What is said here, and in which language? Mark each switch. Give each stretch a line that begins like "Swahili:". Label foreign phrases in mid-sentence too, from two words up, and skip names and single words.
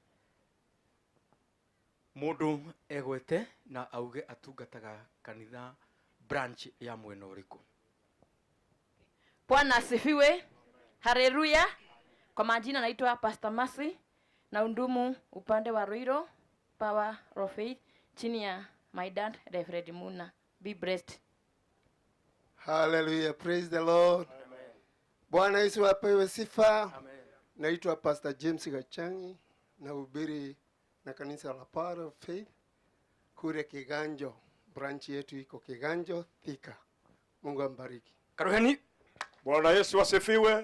Kikuyu: Mundu egwete na auge atungataga kanitha branch ya mwena uriku.
Swahili: Bwana asifiwe. Haleluya. Kwa majina naitwa Pastor Mercy na hudumu upande wa Ruiro Power of Faith chini ya
English: my dad
Swahili: Reverend Muna.
English: Be blessed. Hallelujah. Praise the Lord.
Swahili: Bwana Yesu apewe sifa. Amen. Naitwa Pastor James Gachangi na hubiri na kanisa la Power of Faith kule Kiganjo. Branch yetu iko Kiganjo, Thika. Mungu ambariki. Karuheni. Bwana Yesu asifiwe.